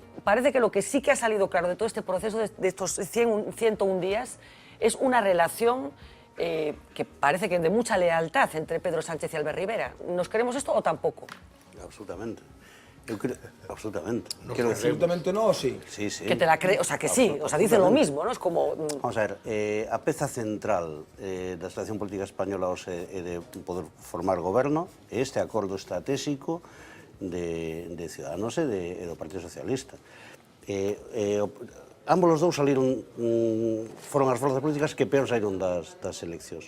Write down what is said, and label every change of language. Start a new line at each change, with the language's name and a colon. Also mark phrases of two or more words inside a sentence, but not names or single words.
Spanish: Parece que lo que sí que ha salido claro de todo este proceso, de estos 101 días, es una relación que parece que de mucha lealtad entre Pedro Sánchez y Albert Rivera. ¿Nos creemos esto o tampoco? Absolutamente. Absolutamente. No, absolutamente no, o sí? Sí, sí. Que te la cree, o sea, que sí, o sea, dicen lo mismo, ¿no? Es como... Vamos a ver,
Galician: a peza central da situación política española hoxe é de poder formar goberno é este acordo estratégico de Ciudadanos e do Partido Socialista. Ambos os dous foron as forzas políticas que peor saíron das eleccións.